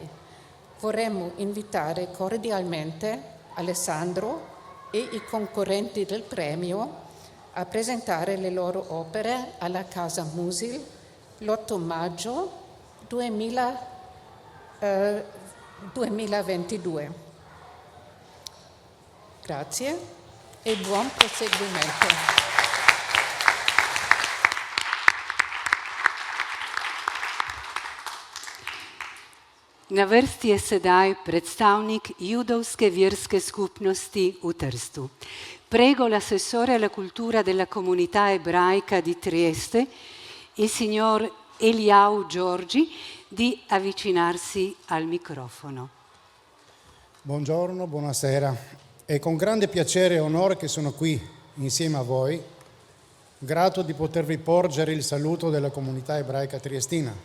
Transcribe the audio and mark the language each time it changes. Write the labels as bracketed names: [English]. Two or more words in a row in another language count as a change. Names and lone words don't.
[Italian] Vorremmo invitare cordialmente Alessandro e i concorrenti del premio a presentare le loro opere alla Casa Musil l'8 maggio 2022. Grazie e buon proseguimento. [Slovenian] Na vrsti je sedaj predstavnik judovske verske skupnosti v Trstu. [Italian] Prego l'assessore alla cultura della comunità ebraica di Trieste, il signor Eliau Giorgi, di avvicinarsi al microfono. Buongiorno, buonasera. È con grande piacere e onore che sono qui insieme a voi, grato di potervi porgere il saluto della comunità ebraica triestina.